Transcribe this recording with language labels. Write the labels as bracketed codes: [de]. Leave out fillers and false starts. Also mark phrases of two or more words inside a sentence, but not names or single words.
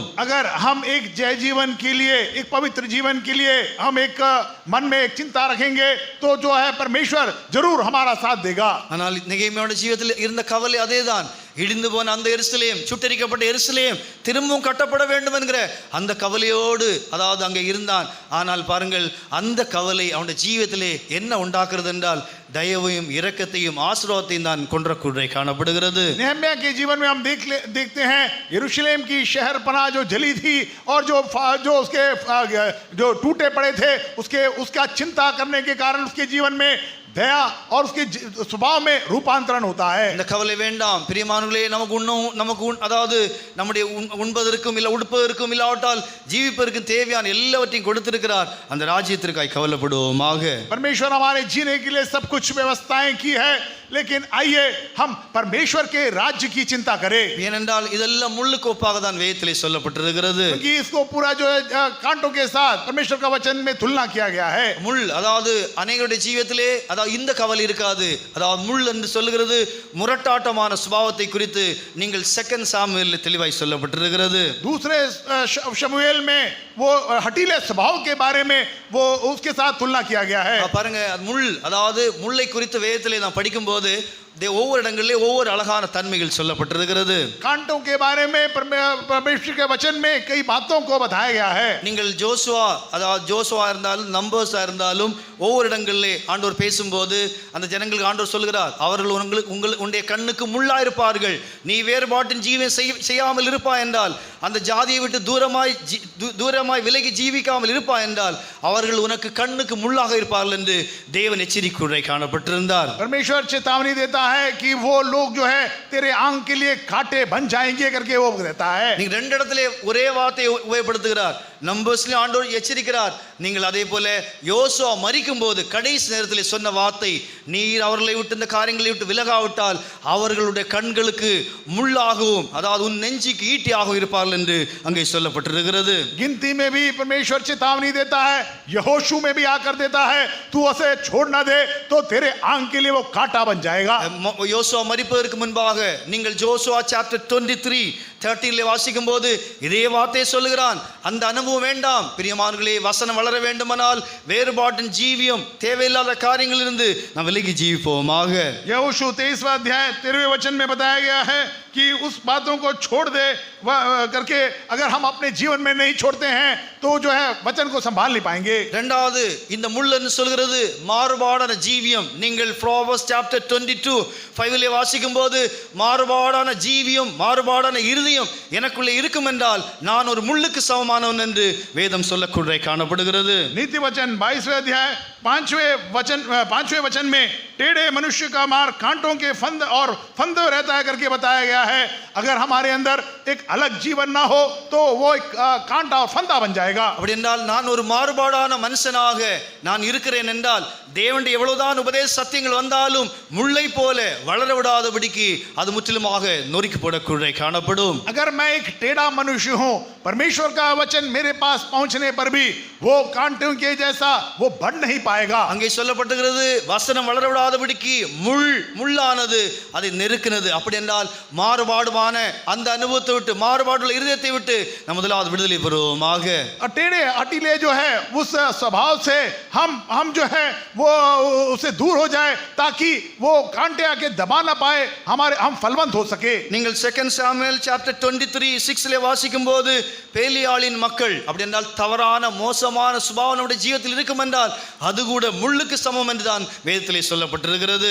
[hi] अगर हम एक जय जीवन के लिए, एक पवित्र जीवन के लिए हम एक मन में एक चिंता रखेंगे तो जो है परमेश्वर जरूर हमारा साथ देगा. [ta] ஆனால் நெகேமியாவோட ஜீவியத்தில் இருந்த கவலை அதேதான். இடிந்து போன அந்த எருசலேம், சுட்டரிக்கப்பட்ட எருசலேம் திரும்பவும் கட்டப்பட வேண்டும் என்கிற அந்த கவலையோடு அதாவது அங்கே இருந்தான். ஆனால் பாருங்கள், அந்த கவலை அவனுடைய ஜீவியத்திலே என்ன உண்டாக்குறது என்றால் தயவையும் இரக்கத்தையும் ஆசீர்வாதத்தையும் தான் கொன்றக்கூட காணப்படுகிறது. [hi] नेहम्या के जीवन में हम देखते हैं यरूशलेम की शहरपनाह जो जली थी और जो उसके जो टूटे पड़े थे उसका चिंता करने के कारण उसके जीवन में दया और उसके स्वभाव में रूपांतरण होता है. [ta] இந்த கவலை வேண்டாம் பிரியமானவர்களே. நமக்கு அதாவது நம்முடைய உண்பதற்கும் இல்ல உடுப்பதற்கும் இல்லாவிட்டால் ஜீவிப்பதற்கும் தேவையான எல்லாவற்றையும் கொடுத்திருக்கிறார். அந்த ராஜ்யத்திற்காக கவலைப்படுவோமாக. [hi] परमेश्वर हमारे जीने के लिए सब कुछ व्यवस्थाएं की है, लेकिन आइए हम परमेश्वर के राज्य की चिंता करें. [ta] ஏனென்றால் இதெல்லாம் முள்ளுக்கு ஒப்பாக தான் வேதத்திலே சொல்லப்பட்டிருக்கிறது. [hi] क्योंकि इसको पूरा जो है कांटों के साथ परमेश्वर का वचन में तुलना किया गया है. [ta] முள் அதாவது அநேகருடைய ஜீவியத்திலே அதாவது இந்த கவலை இருக்காது. அதாவது முள் என்று சொல்லுகிறது முரட்டாட்டமான சுபாவத்தை குறித்து நீங்கள் செகண்ட் சாமுவேலில் தெளிவாய் சொல்லப்பட்டிருக்கிறது. [hi] दूसरे शमूएल में वो हठीले स्वभाव के बारे में वो उसके साथ तुलना किया गया है. [ta] பாருங்க, முள் அதாவது முள்ளை குறித்து வேதத்திலே நாம் படிக்கும்போது ஒவ்வொரு இடங்களிலே ஒவ்வொரு அழகான தன்மைகள் சொல்லப்பட்டிருக்கிறது. [hi] कांटों के बारे में परमेश्वर के वचन में कई बातों को बताया गया है. [ta] நீங்கள் ஜோசுவா இருந்தாலும் நம்பர்ஸா இருந்தாலும் ஒவ்வொரு இடங்களிலே ஆண்டவர் பேசும்போது அந்த ஜனங்களுக்கு ஆண்டவர் சொல்கிறார், அவர்கள் உங்களுடைய கண்ணுக்கு முள்ளா இருப்பார்கள், நீ வேறுபாட்டின் ஜீவன் செய்யாமல் இருப்பாய் என்றால், அந்த ஜாதியை விட்டு தூரமாய் விலகி ஜீவிக்காமல் இருப்பாய் என்றால் அவர்கள் உனக்கு கண்ணுக்கு முள்ளாக இருப்பார்கள் என்று தேவன் எச்சரிக்கை காணப்பட்டிருந்தார். [hi] परमेश्वर चेतावनी देता है कि वो लोग जो है तेरे आंख के लिए कांटे बन जाएंगे करके वो कहता है. [ta] நீங்க ரெண்டு இடத்திலே ஒரே வார்த்தையை உபயோகப்படுத்துகிறார். நம்பர்ஸ்ல ஆண்டவர் எச்சரிக்கிறார். நீங்கள் அதே போல யோசுவா மரிக்கும் போது கடைசி நேரத்தில் சொன்ன வார்த்தை, நீர் அவர்களை விட்டு இந்த காரியங்களை விட்டு விலகாவிட்டால் அவர்களுடைய கண்களுக்கு முள்ளாகவும் அதாவது உன் நெஞ்சுக்கு ஈட்டியாகவும் இருப்பார்கள் என்று அங்கே சொல்லப்பட்டிருக்கிறது. [hi] गिनती में भी परमेश्वर चेतावनी देता है, यहोशू में भी आकर देता है, तू उसे छोड़ ना दे तो तेरे आंख के लिए वो कांटा बन जाएगा. [ta] யோசுவா மரிப்பதற்கு முன்பாக நீங்கள் ஜோசுவா சாப்டர் 23:13 வாசிக்கும் போது இதே வார்த்தையை சொல்லுகிறான். அந்த அனுபவம் வேண்டாம் பிரியமானவர்களே. வசனம் வளர வேண்டுமானால் வேறுபாட்டின் ஜீவியம் தேவையில்லாத காரியங்களிலிருந்து நாம் விலகி ஜீவிப்போமாக. [hi] यहोशू 23वां अध्याय 13वें वचन में बताया गया है कि उस बातों को छोड़ दे करके अगर हम अपने जीवन में नहीं छोड़ते हैं तो जो है वचन को संभाल नहीं पाएंगे. [ta] இரண்டாவது இந்த முள்ளன்னு சொல்கிறது மாறுபாடான ஜீவியம். நீங்கள் Proverbs chapter 22:5 வாசிக்கும் போது மாறுபாடான ஜீவியம், மாறுபாடான இருதயம் எனக்குள்ளே இருக்கும் என்றால் நான் ஒரு முள்ளுக்கு சமமானவன் என்று வேதம் சொல்லக்கூட காணப்படுகிறது. [hi] नीति वचन 22वें अध्याय 5वें वचन में टेढ़े मनुष्य का मार कांटों के फंद और फंद रहता है करके बताया गया है. अगर हमारे अंदर एक अलग जीवन ना हो तो वो एक कांटा और फंदा बन जाएगा. [ta] அப்படி என்றால் நான் ஒரு மாறுபாடான மனுஷனாக நான் இருக்கிறேன் என்றால் தேவனுடைய எவ்வளவுதான் உபதேச சத்தியங்கள் வந்தாலும் முள்ளை போல வளர விடாதபடிக்கு அது முற்றிலுமாக நொறுக்கி போடக்கூட காணப்படும். [hi] अगर मैं एक टेढ़ा मनुष्य हूं, परमेश्वर का वचन मेरे पास पहुंचने पर भी वो कांटों के जैसा वो बढ़ नहीं पाएगा. [ta] அங்கே சொல்லப்பட்டிருக்கிறது வசனம் வளர விடாதபடிக்கு முள்ளானது அதை நெருக்கினது. அப்படி என்றால் மாறுபாடுமான அந்த அனுபவத்தை விட்டு, மாறுபாடுள்ள இருதயத்தை விட்டு நம்ம முதலாவது விடுதலை பெறுவோமாக. [hi] टेढ़े हटीले जो है उस स्वभाव से हम जो है वो उससे दूर हो जाए ताकि वो कांटे आके दबा ना पाए, हम फलवंत हो सके. [ta] நீங்கள் 2 சாமுவேல் சாப்டர் 23:6 வாசிக்கும் போது பேலியாளின் மக்கள் அப்படி என்றால் தவறான மோசமான சுபாவம் நம்முடைய ஜீவிதத்தில் இருக்கும் என்றால் அது கூட முள்ளுக்கு சமம் என்று தான் வேதத்திலே சொல்லப்பட்டிருக்கிறது.